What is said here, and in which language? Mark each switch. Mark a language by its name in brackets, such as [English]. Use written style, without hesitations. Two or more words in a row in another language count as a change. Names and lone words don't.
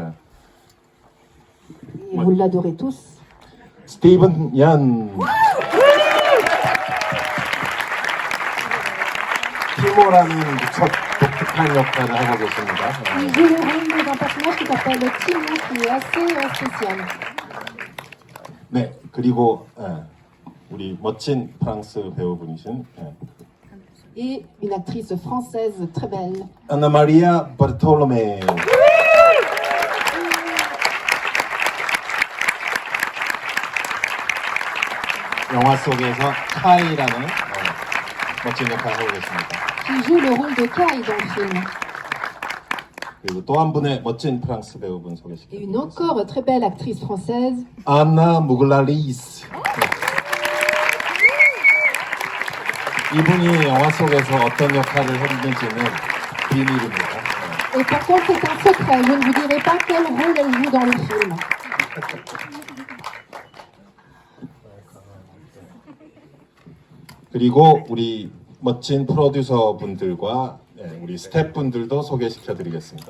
[French] Et vous l'adorez tous. [Korean] 스티븐 연. 티모라는 무척 독특한 역할을 하고 계십니다. [French] Il joue le rôle d'un personnage qui s'appelle Timon, qui est assez spécial. [Korean] 네, 그리고 우리 멋진 프랑스 배우분이신 [French] Et une actrice française très belle. [Korean] 아나 마리아 바르톨로메. 영화 속에서 카이라는 멋진 역할을 하고 계십니다. [French] Qui joue le rôle de Kai dans le film. [Korean] 그리고 또 한 분의 멋진 프랑스 배우분 [French] Et une [Korean] 소개시켜드리겠습니다. [French] encore très belle actrice française. [Korean] 안나 무글라리스. 이분이 영화 속에서 어떤 역할을 했는지는 비밀입니다. [French] Et par contre, c'est un secret. Je ne vous dirai pas quel rôle elle joue dans le film. [Korean] 그리고 우리 멋진 프로듀서 분들과 우리 스태프분들도 소개시켜드리겠습니다.